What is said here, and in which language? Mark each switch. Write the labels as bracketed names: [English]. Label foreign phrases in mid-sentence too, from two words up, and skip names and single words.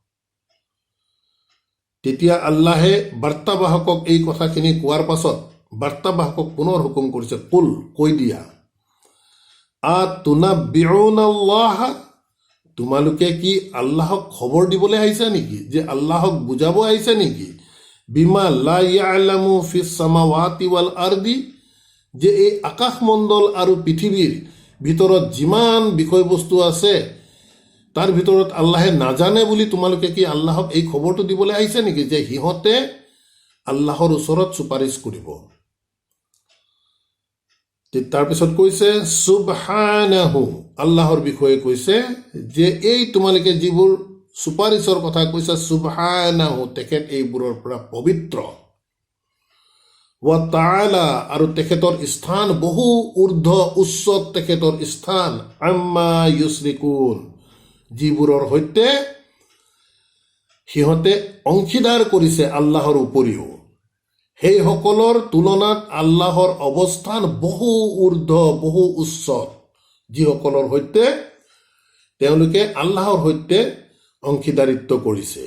[Assamese] তেতিয়া আল্লাহে বাৰ্তাবাহকক এই কথাখিনি কোৱাৰ পাছত বাৰ্তাবাহকক পুনৰ হুকুম কৰিছে, কুল, কৈ দিয়া, [Arabic] أتنبئون الله, [Assamese] তোমালোকে কি আল্লাহক খবৰ দিবলৈ আহিছা নেকি? যে আল্লাহক বুজাব আহিছা নেকি? [Arabic] بما لا يعلم في السماوات والأرض, [Assamese] যে এই আকাশমণ্ডল আৰু পৃথিৱীৰ ভিতৰত যিমান বিষয়বস্তু আছে তাৰ ভিতৰত আল্লাহে নাজানে বুলি তোমালোকে কি আল্লাহক এই খবৰটো দিবলৈ আহিছে নেকি যে সিহঁতে আল্লাহৰ ওচৰত চুপাৰিচ কৰিব? তাৰপিছত কৈছে সুবহানাহু, আল্লাহৰ বিষয়ে কৈছে যে এই তোমালোকে যিবোৰ চুপাৰিচৰ কথা কৈছা, সুবহানাহু, তেখেত এইবোৰৰ পৰা পবিত্ৰ, [Arabic] وتعالى, [Assamese] আৰু তেখেতৰ স্থান বহু ঊৰ্ধ্ব উচ্চত তেখেতৰ স্থান, [Arabic] عما يشركون, [Assamese] যিবোৰৰ সৈতে সিহঁতে অংশীদাৰ কৰিছে আল্লাহৰ উপৰিও, সেইসকলৰ তুলনাত আল্লাহৰ অৱস্থান বহু ঊৰ্ধ্ব, বহু উচ্চত, যিসকলৰ সৈতে তেওঁলোকে আল্লাহৰ সৈতে অংশীদাৰিত্ব কৰিছে।